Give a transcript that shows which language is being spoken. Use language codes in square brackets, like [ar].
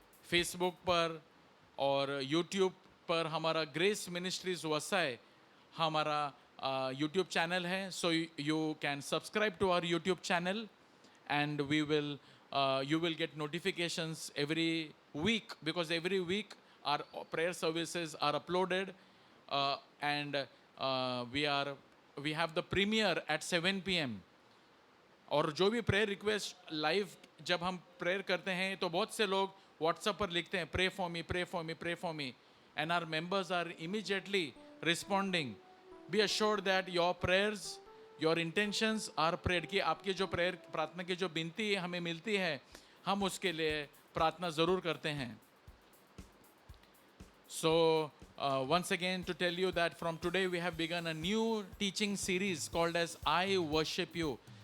[hi] Facebook पर और YouTube पर हमारा ग्रेस मिनिस्ट्रीज वसाई हमारा यूट्यूब चैनल है. [en] So you can subscribe to our YouTube channel and you will get notifications every week, because every week our prayer services are uploaded, and we have the premiere at 7 p.m. [hi] और जो भी prayer request live जब हम prayer करते हैं तो बहुत से लोग WhatsApp पर लिखते हैं [en] pray for me, pray for me, pray for me, and our members are immediately responding. Be assured that your prayers, your intentions are prayed. [hi] कि आपकी जो prayer प्रार्थना की जो विनती हमें मिलती है हम उसके लिए प्रार्थना ज़रूर करते हैं. [en] So once again to tell you that from today we have begun a new teaching series called as I worship you.